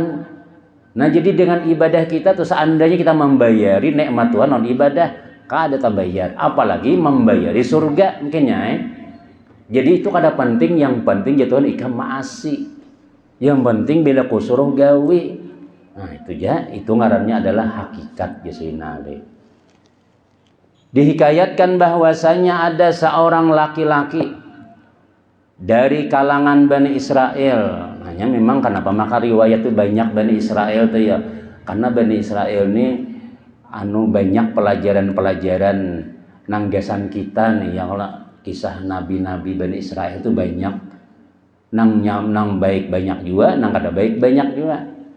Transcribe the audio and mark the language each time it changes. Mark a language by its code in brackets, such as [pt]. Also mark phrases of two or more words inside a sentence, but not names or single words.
[id] Nah, jadi dengan ibadah kita tuh seandainya kita membayari nikmat Tuhan non ibadah, kada terbayar, apalagi membayari surga mungkinnya. [bjn] Jadi itu kada penting, yang penting ya Tuhan ikam maasi. Yang penting bila kusuruh gawi. Nah, itu ya, itu ngarannya adalah hakikat Sayyidina Ali. [id] Dihikayatkan bahwasanya ada seorang laki-laki dari kalangan Bani Israel. [bjn] Hanya memang kenapa maka riwayat itu banyak Bani Israel tuh ya, karena Bani Israel ini banyak pelajaran-pelajaran nanggasan kita nih yang kisah nabi-nabi Bani Israel itu banyak nang baik banyak juga, nang kada baik banyak juga.